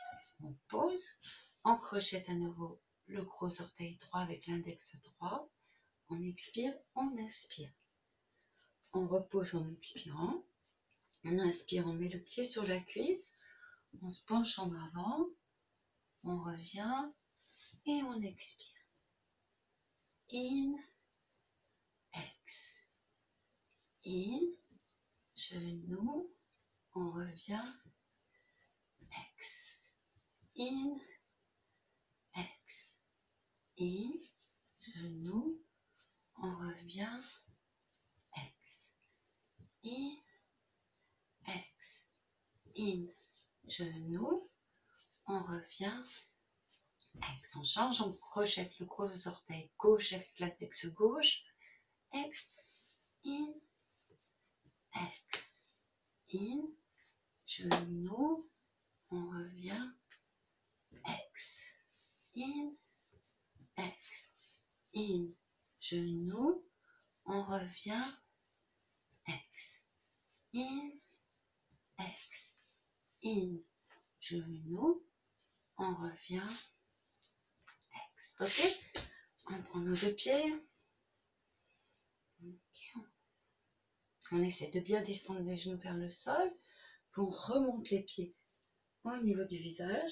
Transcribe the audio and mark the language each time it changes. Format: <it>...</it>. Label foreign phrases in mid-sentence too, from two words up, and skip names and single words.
<fr>On pose, on crochette à nouveau le gros orteil droit avec l'index droit. On expire, on inspire. On repose en expirant. On inspire, on met le pied sur la cuisse. On se penche en avant. On revient et on expire. In, ex. In, genou, on revient, ex. In, ex. In, genou, on revient, ex. In, ex. In, genou, on revient, ex. On change, on crochette le gros orteil gauche avec l'index gauche, ex. In, ex. In, genou, on revient, ex. In, ex. In, genou, on revient, ex. In, ex. In, genou, on revient, ex. Ok? On prend nos deux pieds. Okay. On essaie de bien descendre les genoux vers le sol. Puis on remonte les pieds au niveau du visage.</fr>